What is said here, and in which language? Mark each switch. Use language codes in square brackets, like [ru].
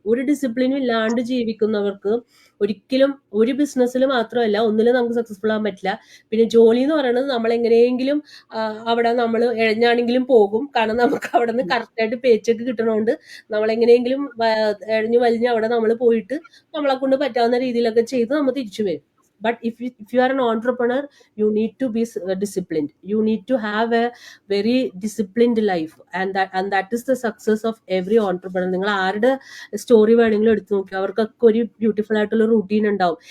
[ml] ഒരു ഡിസിപ്ലിനും ഇല്ലാണ്ട് ജീവിക്കുന്നവർക്ക് ഒരിക്കലും ഒരു ബിസിനസ്സിൽ മാത്രമല്ല ഒന്നിലും നമുക്ക് സക്സസ്ഫുൾ ആകാൻ പറ്റില്ല. പിന്നെ ജോലി എന്ന് പറയുന്നത് നമ്മൾ എങ്ങനെയെങ്കിലും അവിടെ നമ്മൾ എഴഞ്ഞാണെങ്കിലും പോകും. കാരണം നമുക്ക് അവിടെ നിന്ന് കറക്റ്റായിട്ട് പേച്ചൊക്കെ കിട്ടണോണ്ട് നമ്മൾ എങ്ങനെയെങ്കിലും എഴഞ്ഞു വലിഞ്ഞ് അവിടെ നമ്മൾ പോയിട്ട് നമ്മളെ കൊണ്ട് പറ്റാവുന്ന രീതിയിലൊക്കെ ചെയ്ത് നമ്മൾ തിരിച്ചു വരും. [en] But if you are an entrepreneur, you need to be disciplined. You need to have a very disciplined life, and that is the success of every entrepreneur. [ml] നിങ്ങൾ ആരുടെ സ്റ്റോറി വേണമെങ്കിലും എടുത്തു നോക്കി, അവർക്കൊക്കെ ഒരു ബ്യൂട്ടിഫുൾ ആയിട്ടുള്ള റൂട്ടീൻ ഉണ്ടാവും.